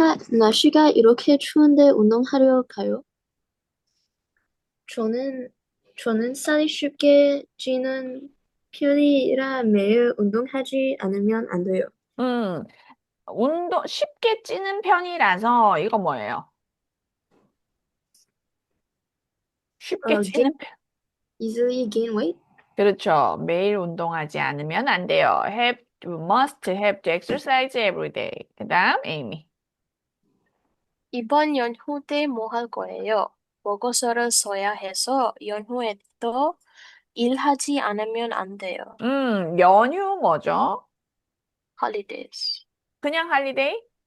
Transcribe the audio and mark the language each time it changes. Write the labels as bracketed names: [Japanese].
[Korean] 날씨가 이렇게 추운데 운동하러 가요? 저는, 저는 살이 쉽게 찌는 편이라 매일 운동하지 않으면 안 돼요. 음, 쉽게 찌는 편이라서 이거 뭐예요? 쉽게 [English] Gain, [Korean] 찌는 편. [English] easily gain weight? [Korean] 그렇죠. 매일 운동하지 않으면 안 돼요. [English] must have to exercise every day. [Korean] 그 다음, 에이미. 이번 연휴 때 뭐 할 거예요? 보고서를 써야 해서 연휴에도 일하지 않으면 안 돼요. 연휴 뭐죠? [English] holidays. [Korean] 그냥 할리데이?